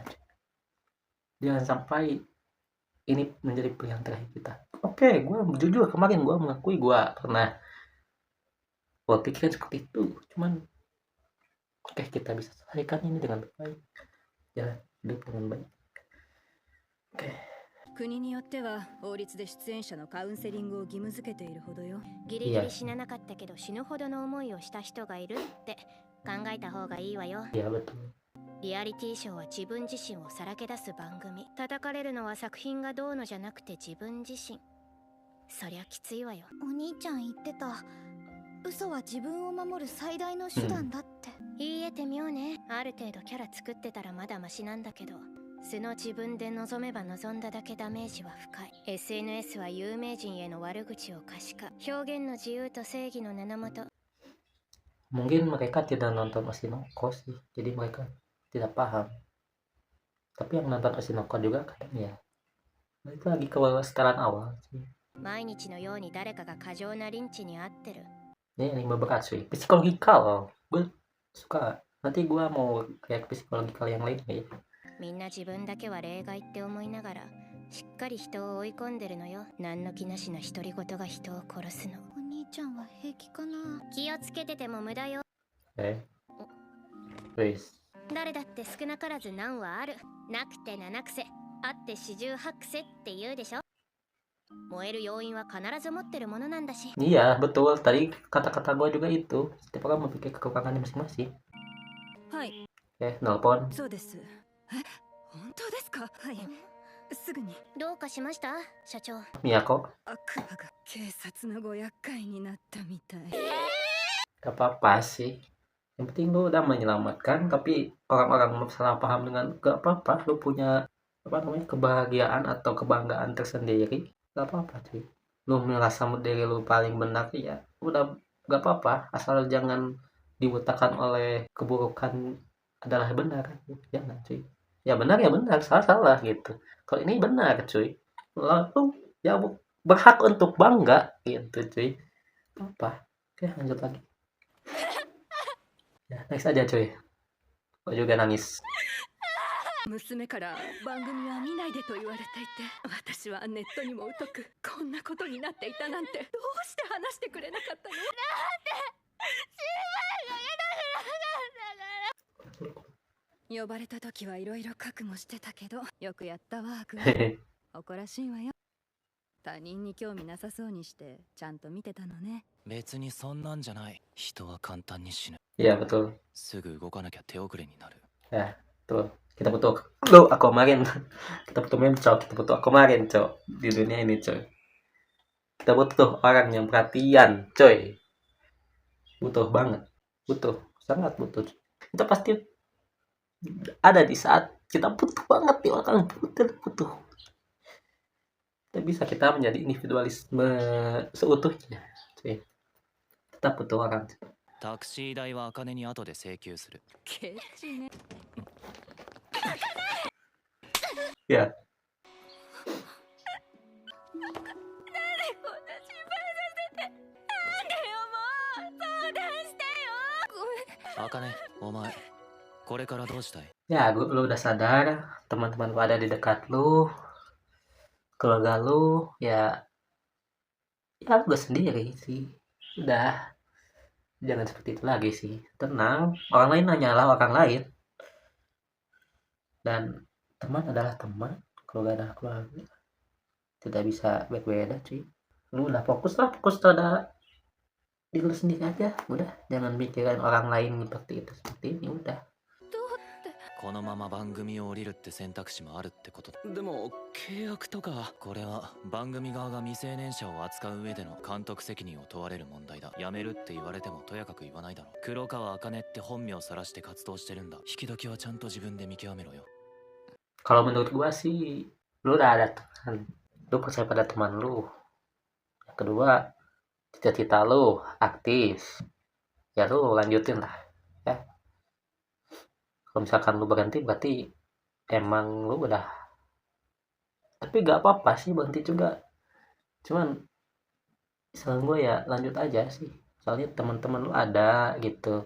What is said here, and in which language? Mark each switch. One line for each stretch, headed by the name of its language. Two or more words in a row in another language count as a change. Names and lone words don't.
Indonesian: Jangan sampai ini menjadi pilihan terakhir kita. Oke, gue jujur kemarin gue mengakui gue pernah berpikiran seperti itu. Cuman oke, kita bisa selesaikan ini dengan baik. Jalan hidup dengan baik. Oke.
Japanese: 国によっては法律で出演者のカウンセリングを義務付けているほどよ。ギリギリ死ななかったけど死ぬほどの思いをした人がいるって考えた方がいいわよ。
Indonesian: Ya betul.
Japanese: リアリティショーは自分自身をさらけ出す番組。叩かれるのは作品がどうのじゃなくて自分自身。そりゃきついわよ。お兄ちゃん言ってた。嘘は自分を守る最大の手段だって。言い得て妙ね。ある程度キャラ作ってたらまだマシなんだけど、素の自分で望めば望んだだけダメージは深い。 SNS は有名人への悪口を可視化。表現の自由と正義の名のもと。
Indonesian: Mungkin mereka tidak nonton Oshinoko sih, jadi mereka tidak paham. Tapi yang nonton Oshinoko juga kadang ya, itu lagi ke setelan awal sih.
Japanese: 毎日のように誰かが過剰なリンチに遭ってる。
Indonesian: Ini anime berat sih, psikologikal. Gue suka. Nanti gue mau kayak psikologikal yang lain ya.
Japanese: みんな自分だけは例外って思いながらしっかり人を追い込んでるのよ。何の気なしな独り言が人を殺すの。お兄ちゃんは平気かな。気をつけてても無駄よ。
Indonesian: Wis.
Japanese: 誰だって少なからず難はある。なくて七癖、あって四十八癖って言うでしょ。燃える要因は必ず持ってるものなんだし。
Indonesian: Iya betul, tadi kata-kata gue juga itu. Setiap orang memiliki kekurangannya masing-masing.
Japanese: はい、
Indonesian: Nelpon.
Japanese: そうです。本当ですか？はい、すぐに。どうかしました社長。 Miyako. 悪魔が警察のご厄介になったみたい。
Indonesian: Gak apa-apa sih. Yang penting lu udah menyelamatkan, tapi orang-orang salah paham dengan gak apa-apa. Lu punya apa namanya, kebahagiaan atau kebanggaan tersendiri. Gak apa-apa cuy. Lu merasa diri lu paling benar ya udah, gak apa-apa. Asal jangan dibutakan oleh keburukan adalah benar. Jangan cuy. Ya benar ya benar, salah gitu. Kalau ini benar cuy, lalu ya berhak untuk bangga gitu cuy. Apa? Oke, lanjut lagi. Ya, next aja cuy. Kok juga nangis.
Japanese: 娘から番組は見ないでと言われていて、私はネットにも疎く、こんなことになっていたなんて、どうして話してくれなかったの？呼ばれた時はいろいろ覚悟してたけど、よくやったわ、グー。誇らしいわよ。他人に興味なさそうにしてちゃんと見てたのね。別にそんなんじゃない。人は簡単に死ぬ。
Indonesian: Iya betul.
Japanese: すぐ動かなきゃ手遅れになる。
Indonesian: Ya betul. Kita butuh lu Aquamarine. Kita butuh memcok. Kita butuh Aquamarine cok di dunia ini coy. Kita butuh orang yang perhatian coy. Butuh banget. Butuh. Sangat butuh. Kita pasti ada di saat kita butuh banget nih orang. Butuh. Kita bisa kita menjadi individualisme seutuhnya cuy. Tetap butuh orang.
Japanese: タクシー代は茜に後で請求する。ケチね。
Indonesian: Ya.
Japanese: 茜、お前、これからどうしたい？
Indonesian: Ya, lu udah sadar, teman-teman lu ada di dekat lu, keluarga lu, ya lu gak sendiri sih. Udah, jangan seperti itu lagi sih. Tenang, orang lain hanyalah orang lain. Dan teman adalah teman, keluarga adalah keluarga. Tidak bisa beda-beda cuy. Lu udah fokus pada diri lu sendiri aja. Udah, jangan mikirin orang lain seperti itu, seperti ini, udah.
Japanese: このまま番組を降りるって選択肢もあるってことだ。でも契約とか、これは番組側が未成年者を扱う上での監督責任を問われる問題だ。辞めるって言われてもとやかく言わないだろう。黒川茜って本名を晒して活動してるんだ。引き時はちゃんと自分で見極めろよ。
Indonesian: Kalau menurut gua sih, lu udah ada teman, lu percaya pada teman lu. Yang kedua, cita-cita lu aktif, ya lu lanjutin lah ya. Kalau misalkan lu berhenti berarti emang lu udah, tapi gak apa-apa sih berhenti juga, cuman saran gue ya lanjut aja sih, soalnya teman-teman lu ada gitu.